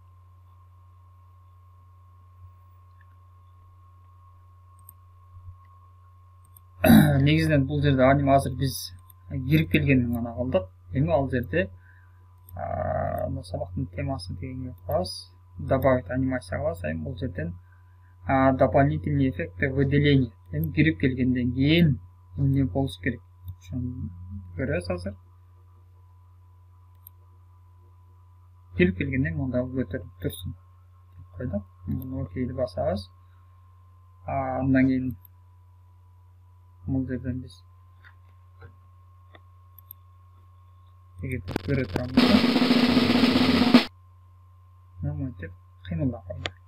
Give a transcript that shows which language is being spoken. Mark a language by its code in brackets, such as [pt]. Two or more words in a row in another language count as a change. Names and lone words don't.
[ky] Негизинен бул жерде аниме азыр биз кирип келгенин гана кылдык. Эми ал жерде сабактын темасы дегенге коебуз. [ru] Добавить анимация [ky] кылабыз. Эми бул жерден [ru] дополнительные эффекты выделения. [ky] Эми кирип келгенден кийин эмне болуш керек? Ошону көрөбүз азыр. Кирип келгенден мында көтөрүлүп турсун. Койдук. Муну окейди басабыз. Андан кийин бул жерден биз эгерде көрө турган болсок, мынтип кыймылдап койду.